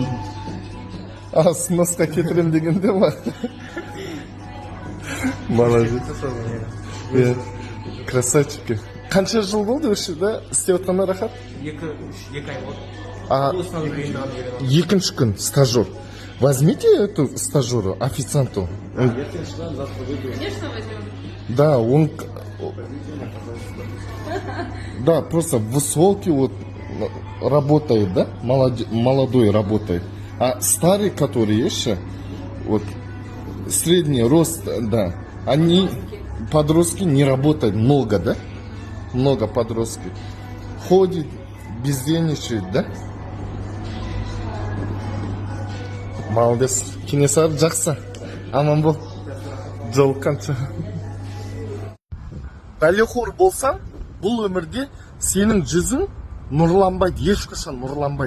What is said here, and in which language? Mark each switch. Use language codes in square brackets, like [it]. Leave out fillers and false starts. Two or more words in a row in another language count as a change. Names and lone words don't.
[kk] Сносқа кетірем дегенде ма? [ru] Молодец. Красавчики. [kk] Қанша жыл болды осы жерде істеп отқанына рахат? 2 ай болды. Екінші күн стажер. [ru] Возьмите эту стажеру, официанту. Конечно, возьмем. Да, он... Да, просто высокий вот работает, да? Молодой работает. А старый, который еще, вот средний рост, да, они, подростки, не работают много, да? Много подростки. Ходит, бездельничает, да? Молодец. [kk] Кенесары жақсы. Аман бол. Жолыққанша. Бәлеқор болсаң, бұл өмірде сенің жүзің нұрланбайды, ешқашан нұрланбайды.